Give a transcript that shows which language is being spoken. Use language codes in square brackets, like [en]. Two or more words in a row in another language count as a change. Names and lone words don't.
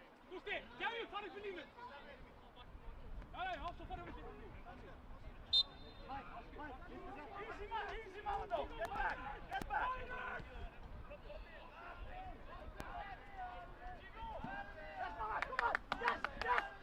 [is] Gusti, gæðu, fara upp í línu! Nei, hopp, svo fara upp í línu! [en] Easy, Mando! Get back! Get back! Yes, Mama, come on! Yes! Yes!